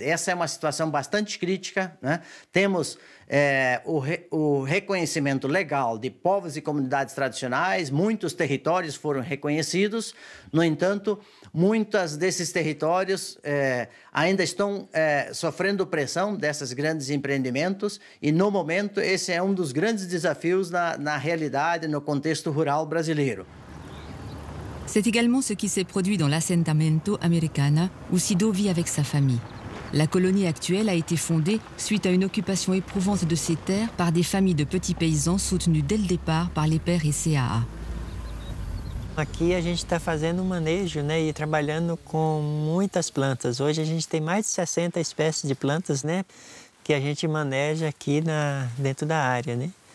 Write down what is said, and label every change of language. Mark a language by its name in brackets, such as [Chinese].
[Portuguese] Essa é uma situação bastante crítica, né? Temos o reconhecimento legal de povos e comunidades tradicionais, muitos territórios foram reconhecidos, no entanto, muitos desses territórios ainda estão sofrendo pressão desses grandes empreendimentos e, no momento, esse é um dos grandes desafios na realidade, no contexto rural brasileiro. [French] C'est également ce qui s'est produit dans l'Assentamento Americana, où Sido vit avec sa famille. La colonie actuelle a été fondée suite à une occupation éprouvante de ces terres par des familles de petits paysans soutenues dès le départ par l'EPER et CAA. [Portuguese] Aqui a gente está fazendo um manejo, né, e trabalhando com muitas plantas. Hoje a gente tem mais de 60 espécies de plantas, né, que a gente maneja aqui dentro da área, né.